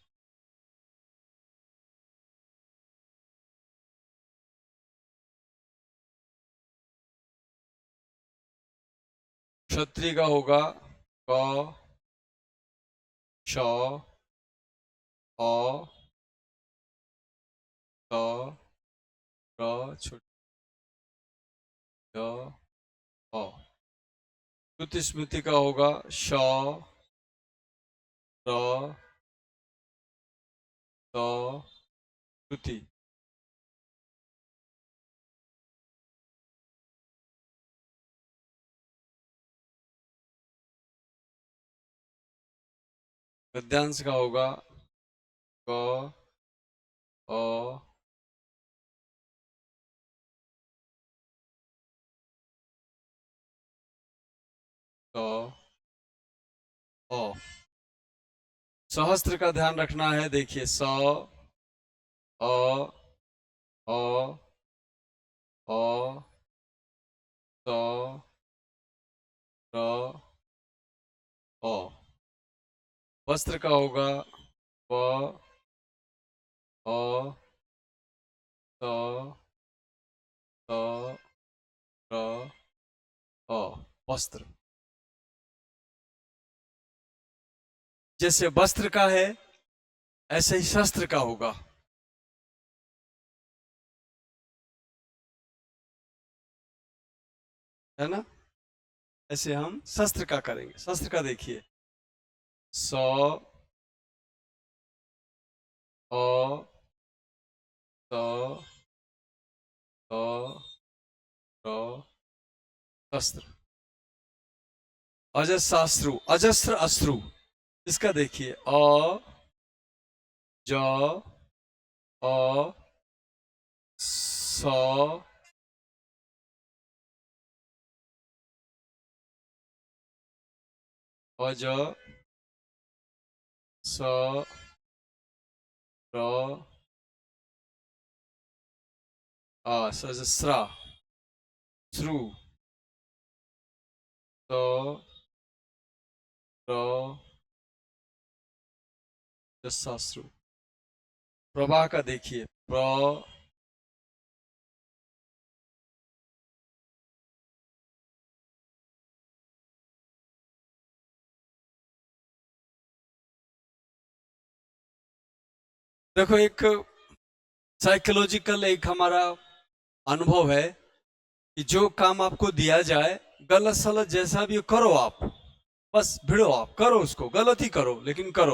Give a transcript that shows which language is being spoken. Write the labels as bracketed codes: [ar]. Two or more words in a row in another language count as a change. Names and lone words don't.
[hi] क्षत्रिय का होगा क श अ त र छोटी य अ। श्रुति स्मृति का होगा श र त श्रुति। गद्यांश का होगा क अ त अ। सहस्त्र का ध्यान रखना है। देखिए स अ अ अ त र अ। वस्त्र का होगा व अ त त र अ। वस्त्र। जैसे वस्त्र का है ऐसे ही शस्त्र का होगा। है ना? ऐसे हम शस्त्र का करेंगे। शस्त्र का देखिए स अ त र शस्त्र। अजस्राश्रु, अजस्र अश्रु। इसका देखिए अ ज अ स अज स र सजस्रा श्रु त र जसाश्रु। प्रभा का देखिए प्र देखो एक साइकोलॉजिकल एक हमारा अनुभव है कि जो काम आपको दिया जाए गलत सलत जैसा भी करो आप, बस भिड़ो, आप करो उसको, गलत ही करो लेकिन करो।